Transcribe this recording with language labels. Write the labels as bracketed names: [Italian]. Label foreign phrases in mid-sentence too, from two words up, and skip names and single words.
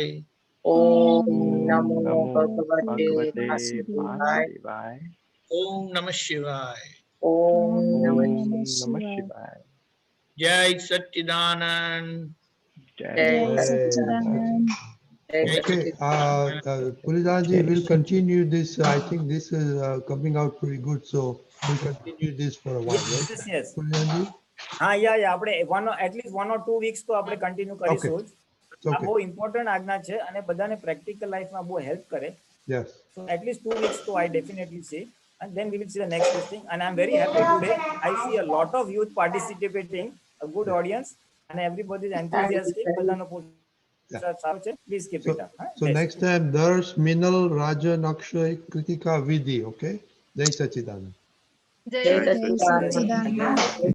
[Sanskrit] ઓમ Om નમો Namo ભગવતે Bhagavate વાસુદેવાય Vasudevaya. ઓમ નમઃ શિવાય ઓમ નમઃ ॐ नमः शिवाय. [Gujarati] જય સચ્ચિદાનંદ Jai જય Sachchidanand. જય [English] Okay, Puridanji will continue this. I think this is coming out pretty good. So we'll continue this for a while, right? Yes, yes. Puridanji? [Gujarati] હા આપણે એટલીસ્ટ [English] 1 or 2 weeks [Gujarati] તો આપણે કન્ટિન્યુ કરીશું જ. આ [English] Okay. [Gujarati] બહુ ઇમ્પોર્ટન્ટ આજ્ઞા છે અને બધાને [English] practical lifeમાં [Gujarati] બહુ હેલ્પ કરે. [English] Yes. So at least 2 weeks to I definitely see, and then we will see the next thing. And I'm very happy today. I see a lot of youth participating, a good audience, and everybody is enthusiastic. [Gujarati] બધાનો સારો છે. [English] Please keep it up. So next time, Darsh, Minal, Rajan, Akshay, Kritika, Vidhi. Okay. [Gujarati] જય સચ્ચિદાનંદ. જય સચ્ચિદાનંદ